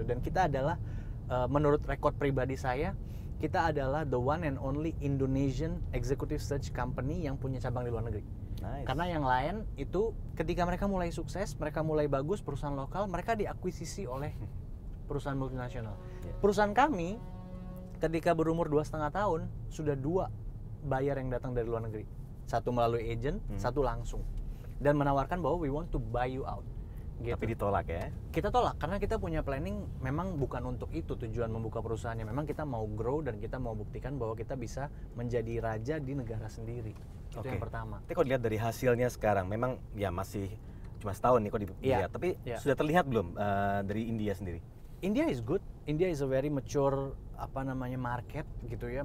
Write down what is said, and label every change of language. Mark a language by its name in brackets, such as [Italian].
[Indonesian] Dan kita adalah menurut rekod pribadi saya, kita adalah [English] the one and only Indonesian executive search company [Indonesian] yang punya cabang di luar negeri. [English] Nice. [Indonesian] Karena yang lain itu ketika mereka mulai sukses, mereka mulai bagus, perusahaan lokal, mereka diakuisisi oleh perusahaan multinasional. Perusahaan kami ketika berumur 2,5 tahun sudah 2 buyer yang datang dari luar negeri. Satu melalui agent, satu langsung. Dan menawarkan bahwa [English] we want to buy you out. [Indonesian] Gitu. Tapi ditolak ya? Kita tolak karena kita punya planning memang bukan untuk itu tujuan membuka perusahaannya. Memang kita mau grow dan kita mau buktikan bahwa kita bisa menjadi raja di negara sendiri. Itu yang pertama. Tapi kalau dilihat dari hasilnya sekarang, memang ya masih cuma setahun nih kalau dilihat. Tapi sudah terlihat belum dari India sendiri? [English] India is good. India is a very mature market [Indonesian] gitu ya.